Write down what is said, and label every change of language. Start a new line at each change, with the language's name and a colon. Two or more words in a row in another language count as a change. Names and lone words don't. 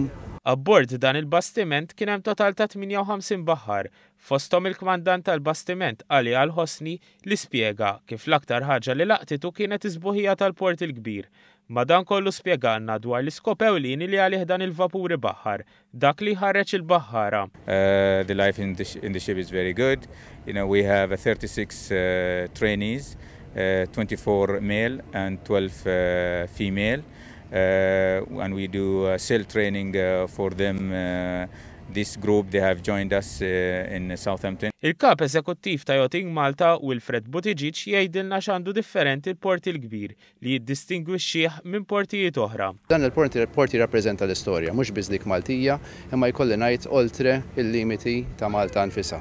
Maltese: Abbord dan il-bastiment kien hemm total ta' 58 baħħar, fosthom il-kmandant tal-bastiment Ali Al-Hosni li spjega kif l-aktar ħaġa li laqtitu kienet iż-sbuħija tal-port il-kbir. Madankollu spjegalna dwar l-iskop ewlieni li għalih dan il-vapuri baħħar, dak li ħareġ il-baħħara.
English: The life in the ship is very good. We have 36 trainees, 24 male and 12 female. And we do sail training for them. This group, they have joined us in Southampton.
Maltese: Il-kap eżekuttiv ta' Yachting Malta Wilfred Buttigieg jgħidilna x'għandu differenti l-port il-kbir li jiddistingwixxih minn portijiet oħra. Dan il-port jirrappreżenta l-istorja, mhux biss dik Maltija, imma jkolli ngħid oltre il-limiti ta' Malta nfisha.